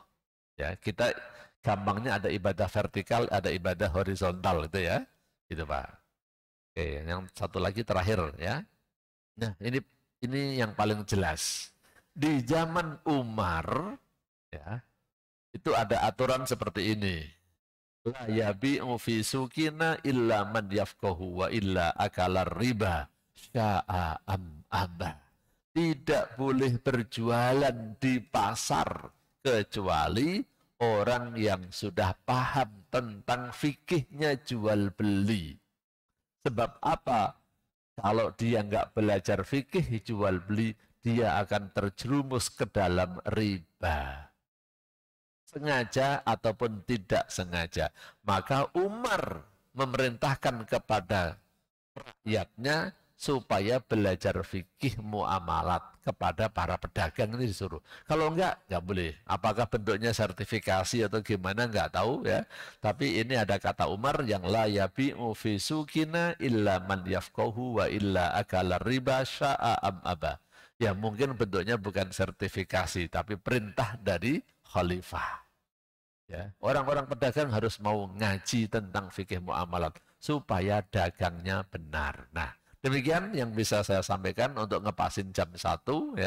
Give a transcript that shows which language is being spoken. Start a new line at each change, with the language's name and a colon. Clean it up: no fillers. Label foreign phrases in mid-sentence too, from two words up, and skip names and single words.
Indonesian: Ya, kita gampangnya ada ibadah vertikal, ada ibadah horizontal itu ya. Gitu Pak. Oke, yang satu lagi terakhir ya. Nah, ini yang paling jelas. Di zaman Umar ya, itu ada aturan seperti ini.
Arabic: لا يبيع في سوقنا إلا من يفقه وإلا أكل الربا شاء أم أبى.
Indonesian: Tidak boleh berjualan di pasar kecuali orang yang sudah paham tentang fikihnya jual beli. Sebab apa? Kalau dia nggak belajar fikih jual beli, dia akan terjerumus ke dalam riba. Sengaja ataupun tidak sengaja. Maka Umar memerintahkan kepada rakyatnya supaya belajar fikih muamalat kepada para pedagang ini disuruh. Kalau enggak boleh. Apakah bentuknya sertifikasi atau gimana enggak tahu ya. Tapi ini ada kata Umar yang
Arabic: لا يبيع في سوقنا إلا من يفقه وإلا أكل الربا شاء أم أبى.
Indonesian: Ya mungkin bentuknya bukan sertifikasi, tapi perintah dari khalifah. Ya, orang-orang pedagang harus mau ngaji tentang fikih muamalat supaya dagangnya benar. Nah, demikian yang bisa saya sampaikan untuk ngepasin jam 1 ya.